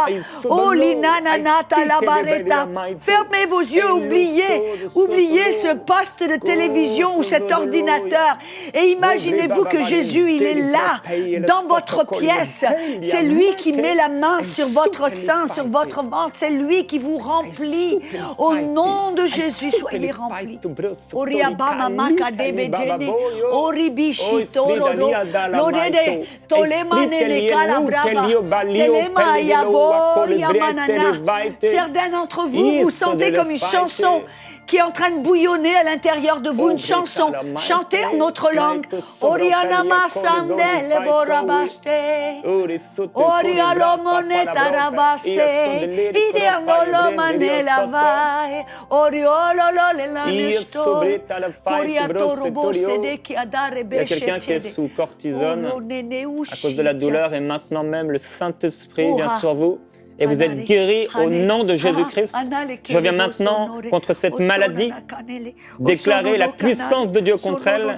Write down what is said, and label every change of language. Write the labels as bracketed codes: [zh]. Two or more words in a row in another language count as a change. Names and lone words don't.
[fr] Oh, linananata la bareta. Fermez vos yeux, oubliez ce poste de télévision ou cet ordinateur. Et imaginez-vous que Jésus, il est là, dans votre pièce. C'est lui qui met la main sur votre sein, sur votre ventre. C'est lui qui vous remplit. Au nom de Jésus, soyez remplis. Oriabama makadebejene, oribishi tororo, lodede, tolemanene kalabrava, telema yabo, yamanana. Certains d'entre vous, vous sentez comme une chanson qui est en train de bouillonner à l'intérieur de vous, une chanson. Chantez en notre langue. Orianama sandele borabaste. Orialo moneta rabaste. Idiangolo manela vai. Oriolo le lanesto. Oriato robose de qui adare Il y a quelqu'un qui est sous cortisone à cause de la douleur et maintenant même le Saint-Esprit vient sur vous. Et vous êtes guéris au nom de Jésus-Christ. Je viens maintenant contre cette maladie, déclarer la puissance de Dieu contre elle.